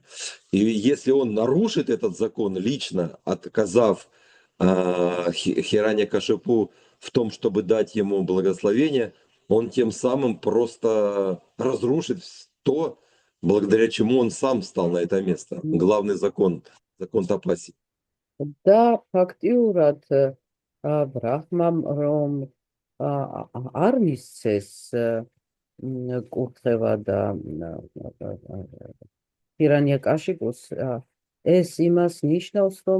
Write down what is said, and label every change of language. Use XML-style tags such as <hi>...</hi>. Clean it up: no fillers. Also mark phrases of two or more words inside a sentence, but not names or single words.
<ru>И если он нарушит этот закон лично, отказав Хираньякашипу в том, чтобы дать ему благословение, он тем самым просто разрушит то, благодаря чему он сам стал на это место. Главный закон тапаси.</ru> <ka>და ფაქტიურად ბრაჰმამ რომ არ მისცეს კურთხევა და ჰირანიაკაშიპუს ეს იმას ნიშნავს რომ</ka>